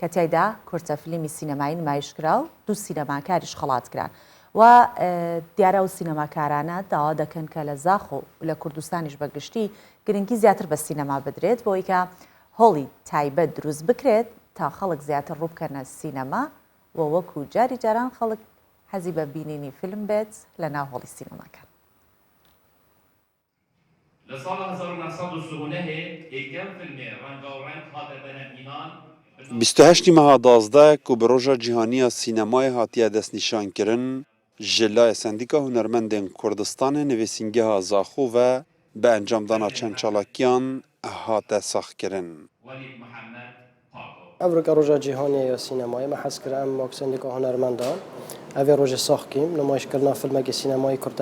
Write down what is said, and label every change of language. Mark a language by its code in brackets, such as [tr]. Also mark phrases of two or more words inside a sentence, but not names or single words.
[ckb] تیایدا کورتە فیلمی سینەمایی نمایشکرا و 2 سینەماکاریش خەڵاتکران و دیارە و سینەماکارانە داوا دەکەن کە لە زاخۆ لە کوردستانیش بەگشتی گرنگی زیاتر بە سینەما بدرێت بۆی کە هۆڵی تایبەت دروست بکرێت تا خەڵک زیاتر ڕووبکەنە سینەما و وەکو جاری جاران خەڵک حەزی بە بینینی فیلم بێت لە ناو هۆڵی سینەماکان. لە ساڵ 1939 یەکەم فیلمێ ڕەنگاوڕەنگ هاتە بەرهەمهێنان [ku] 28 مەها 12 ku bi roja cîhaniya sînemayê hatiye destnîşankirin ji laya Sendîka Hunermendên Kurdistanê nivîsîngeha Zaxo ve bi encamdana çend çalakiyan hate saxkirin. Evrika roja cîhaniya sînemayê me hez kir em wek Sendîka Hunermendan evê rojê sax kîm nûmayişkirina filmekê sînemayî Kurta